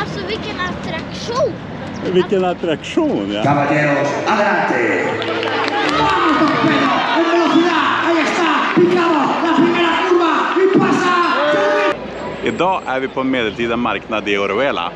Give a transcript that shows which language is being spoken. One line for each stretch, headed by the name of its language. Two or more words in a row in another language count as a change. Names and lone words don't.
Swedish: vilken attraktion! Vilken attraktion, ja.
Spanish: Caballeros, adelante. Vamos, Don Pedro, en velocidad, ahí está, picado, la primera curva y pasa.
Swedish: Idag är vi på en medeltida marknad i Orihuela.